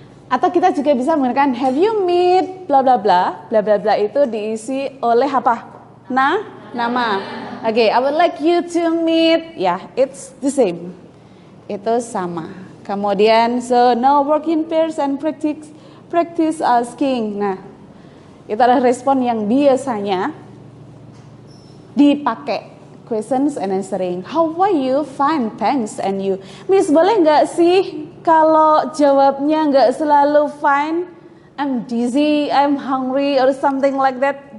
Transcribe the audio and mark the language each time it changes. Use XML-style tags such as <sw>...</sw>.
<id>Atau kita juga bisa menggunakan</id> <en>have you meet</en> <id>bla bla bla. Bla bla bla itu diisi oleh apa? Nama.</id> <en>Oke, I would like you to meet. Ya, it's the same.</en> <id>Itu sama.</id> <en>Kemudian so now work in pairs and practice asking.</en> <id>Nah, itu adalah respon yang biasanya dipakai.</id> <en>Questions and answering. How are you? Fine, thanks. And you?</en> <id>Miss, boleh nggak sih kalau jawabnya nggak selalu fine?</id> <en>I'm dizzy, I'm hungry, or something like that.</en>